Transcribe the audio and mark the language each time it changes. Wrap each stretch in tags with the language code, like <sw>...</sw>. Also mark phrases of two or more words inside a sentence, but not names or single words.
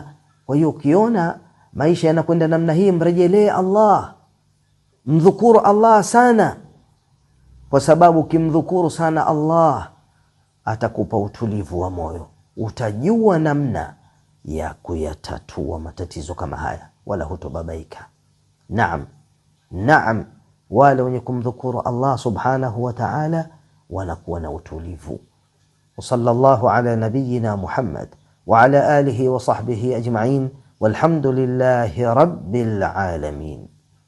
<sw>Kwa hiyo ukiona maisha yanakwenda namna hii, mrejelee Allah, mdhukuru Allah sana, kwa sababu ukimdhukuru sana Allah atakupa utulivu wa moyo, utajua namna ya kuyatatua matatizo kama haya, wala hutobabaika. Naam, wale wenye kumdhukuru Allah</sw> <ar>سبحانه وتعالى</ar> <sw>wanakuwa na utulivu.</sw> <ar>وصلى الله على نبينا محمد وعلى آله وصحبه أجمعين والحمد لله رب العالمين.</ar>